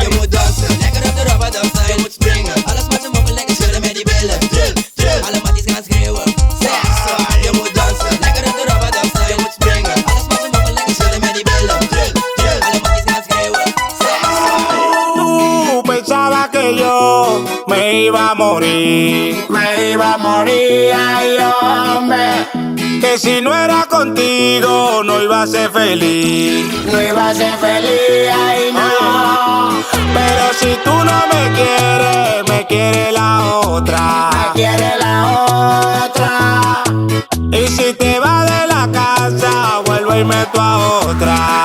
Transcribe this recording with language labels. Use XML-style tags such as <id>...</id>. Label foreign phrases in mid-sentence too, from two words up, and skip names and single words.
<nl>Je moet dansen, lekker op de rubber dansen. Je moet springen, alles wat ze mogen lekker schudden met die billen. Trill, trill, alle matties gaan schreeuwen. Sexy, je moet dansen, lekker op de rubber dansen. Je moet springen, alles wat ze mogen lekker schudden met die billen. Trill, trill, alle matties gaan schreeuwen. Sexy.</nl> <es>Pensaba que yo me iba a morir, ay hombre. Que si no era contigo no iba a ser feliz, ay no. Pero si tú no me quieres, me quiere la otra, Y si te vas de la casa, vuelve y meto a otra.</es>